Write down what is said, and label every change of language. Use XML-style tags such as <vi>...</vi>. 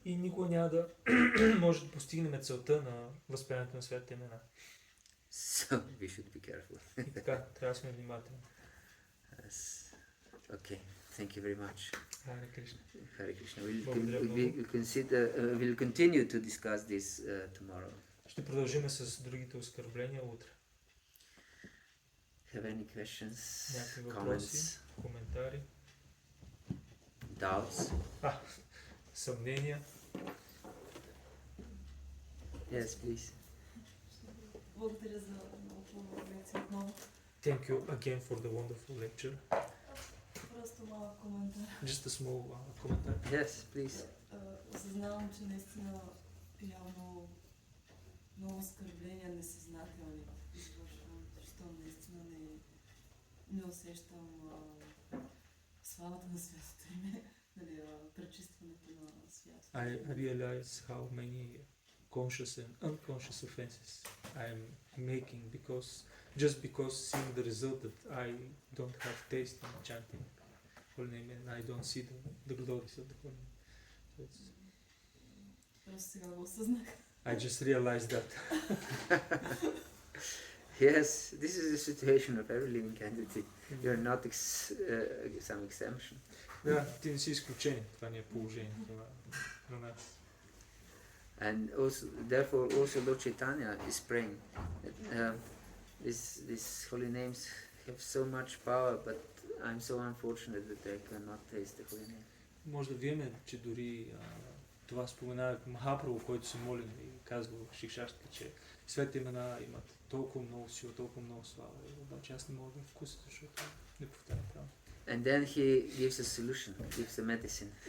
<bg>И никога няма да може да постигнем целта на възприемането на святите имена.</bg> <en>So we should be careful.</en> <bg>И така, трябва да сме внимателни.</bg> <en>Yes. Okay, thank you very much.</en> <bg>Харе Кришна.</bg> <en>Hare Krishna. We'll continue to discuss this tomorrow.</en> <bg>Ще продължим с другите оскърбления утре.</bg> <en>Have any questions,</en> <bg>Някакви въпроси,</bg> <en>comments,</en> <bg>коментари,</bg> <en>doubts?</en> <bg>съмнения?</bg> <en>Yes, please.</en> <bg>Благодаря за много лекция отново.</bg> <en>Thank you again for the wonderful lecture.</en> <bg>Просто малък коментар.</bg> <en>Just a small коментар. Yes, please.</en> <bg>Осъзнавам, че наистина явно много оскърбления несъзнателни извършвам, защото наистина не усещам славата на святото име, пречистването на святото.</bg> <en>I realize how many conscious and unconscious offenses I am making because seeing the result that I don't have taste in chanting holy name and I don't see the glories of the holy name. So</en> <bg>Просто сега го осъзнах.</bg> <en>I just realized that. Yes, this is the situation of every living entity. You're not some exemption.</en> <bg>Да, ти не си изключение. Това не е положението на нас.</bg> <en>And also, therefore, also Lord Chaitanya is praying. these holy names have so much power, but I'm so unfortunate that I cannot taste the holy name.</en> <bg>Може да видим, че дори това споменава Махапрабху, който се моли и казва в Шикшаштата, че светите имена имат толкова много сила, толкова много слава. Обаче аз не мога да вкуся, защото не повтарям правилно.</bg> <en>And then he gives a solution, gives a medicine.</en>